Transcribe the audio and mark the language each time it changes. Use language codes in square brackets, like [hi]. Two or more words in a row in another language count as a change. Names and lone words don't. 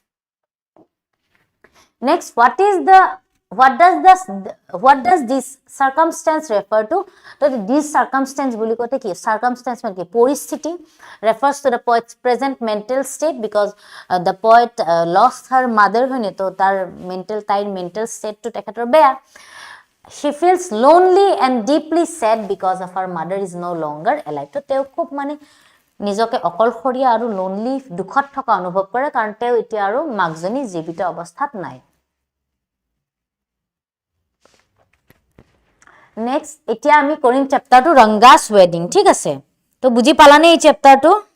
[en] next what does this circumstance refer to so this circumstance [as] বুলি কতে কি [en] circumstance [as] মানে কি পৰিস্থিতি [en] refers to the poet's present mental state because the poet lost her mother [as] হয়নে তো তার [en] mental state to [as] তেখেতৰ বেয়া [en] She feels lonely and deeply sad because of her mother is no longer alive. [as] তো তেও খুব মানে নিজকে অকলশৰীয়া আৰু lonely দুখত থকা অনুভৱ কৰে কাৰণ তেও এতিয়া আৰু মাকজনী জীৱিত অৱস্থাত নাই নেক্সট এতিয়া আমি কৰিম চেপ্টাৰটো ৰংগাস ওয়েডিং ঠিক আছে তো বুজি পালানে এই চেপ্টাৰটো